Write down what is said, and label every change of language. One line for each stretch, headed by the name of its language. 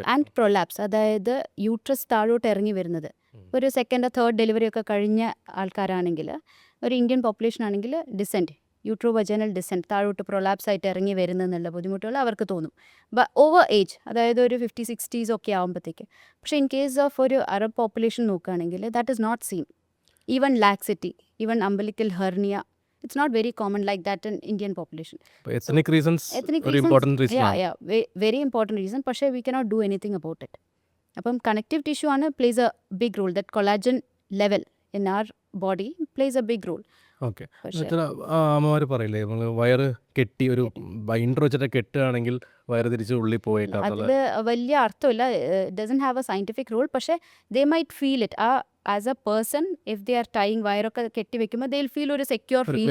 Malayalam: And prolapse, അതായത് uterus താഴോട്ട് ഇറങ്ങി വരുന്നത് ഒരു സെക്കൻഡ് തേർഡ് ഡെലിവറി ഒക്കെ കഴിഞ്ഞ ആൾക്കാരാണെങ്കിൽ, ഒരു ഇന്ത്യൻ പോപ്പുലേഷൻ ആണെങ്കിൽ ഡിസെൻറ്റ്, യൂട്രോവജനൽ ഡിസെൻറ്റ്, താഴോട്ട് പ്രൊലാപ്സ് ആയിട്ട് ഇറങ്ങി വരുന്നതെന്നുള്ള ബുദ്ധിമുട്ടുകൾ അവർക്ക് തോന്നും. ഓവർ ഏജ്, അതായത് ഒരു 50s 60s ഒക്കെ ആകുമ്പോഴത്തേക്ക്. പക്ഷേ ഇൻ കേസ് ഓഫ് ഒരു അറബ് പോപ്പുലേഷൻ നോക്കുകയാണെങ്കിൽ
English: That is not seen. Even laxity, even umbilical hernia, it's not very common like that in Indian population. Ethnic reasons ഒരു important reason ആണ്. Very important reason. പക്ഷേ we cannot do anything about it. അപ്പം connective tissue ആണ് plays a big role. That collagen level in our body plays a big role. Okay.
Malayalam: ചില അമ്മമാർ പറയില്ലേ നമ്മൾ വയറ് കെട്ടി ഒരു ബൈൻഡർ വെച്ചിട്ട് കെട്ടുകയാണെങ്കിൽ വയറ് തിരിച്ച് ഉള്ളിൽ പോയേക്കാം. അതിൽ വലിയ അർത്ഥമില്ല.
English: Doesn't have a scientific role. പക്ഷേ they might feel it. As a person if they are tying
Malayalam: വയറൊക്കെ കെട്ടി വെക്കുമ്പോൾ
English: they will feel ഒരു secure feeling